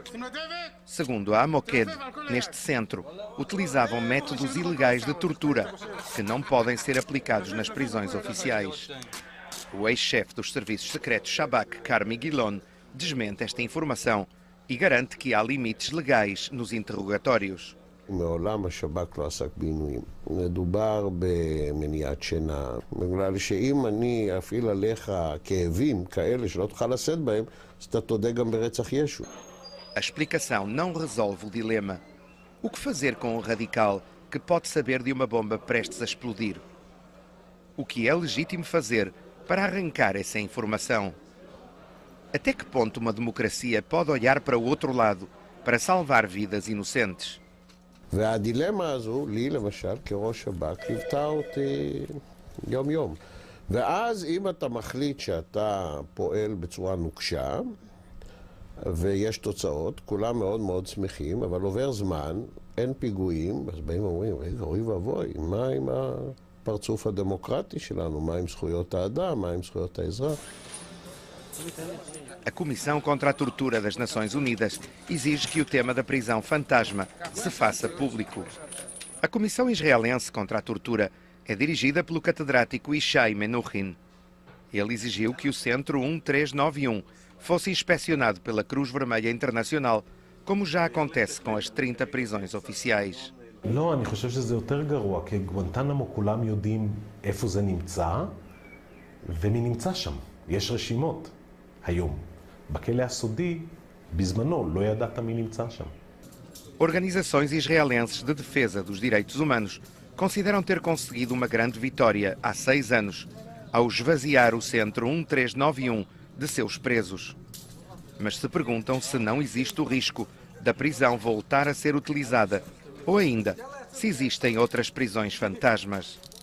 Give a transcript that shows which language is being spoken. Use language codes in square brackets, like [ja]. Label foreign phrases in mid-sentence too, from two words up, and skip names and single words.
[pt] Segundo a Amoked, neste centro, utilizavam métodos ilegais de tortura que não podem ser aplicados nas prisões oficiais. O ex-chefe dos serviços secretos Shabak, Carmi Gilon, desmente esta informação e garante que há limites legais nos interrogatórios. [he] מעולם השב"כ לא עסק בעינויים. מדובר במניעת שינה, בגלל שאם אני אפעיל עליך כאבים כאלה שלא תוכל לשאת בהם, אז אתה תודה גם ברצח ישו. [pt] A explicação não resolve o dilema. O que fazer com um radical que pode saber de uma bomba prestes a explodir? O que é legítimo fazer para arrancar essa informação? Até que ponto uma democracia pode olhar para o outro lado para salvar vidas inocentes? [he] והדילמה הזו, לי למשל, כראש שב"כ, ליוותה אותי יום-יום. ואז אם אתה מחליט שאתה פועל בצורה נוקשה, ויש תוצאות, כולם מאוד מאוד שמחים, אבל עובר זמן, אין פיגועים, אז באים ואומרים, רגע, אוי ואבוי, מה עם הפרצוף הדמוקרטי שלנו? מה עם זכויות האדם? מה עם זכויות האזרח? [pt] A Comissão contra a Tortura das Nações Unidas exige que o tema da prisão fantasma se faça público. A Comissão Israelense contra a Tortura é dirigida pelo catedrático Ishai Menuhin. Ele exigiu que o Centro 1391 fosse inspecionado pela Cruz Vermelha Internacional, como já acontece com as 30 prisões oficiais. [he] לא, אני חושב שזה יותר גרוע, כי גואנטנמו כולם יודעים איפה זה נמצא, ומי נמצא שם. יש רשימות. היום. בכלא הסודי, בזמנו, לא ידעת מי נמצא שם. [pt] Organizações israelenses de defesa dos direitos humanos consideram ter conseguido uma grande vitória há 6 anos, ao esvaziar o Centro 1391 de seus presos. Mas se perguntam se não existe o risco da prisão voltar a ser utilizada, ou ainda, se existem outras prisões fantasmas.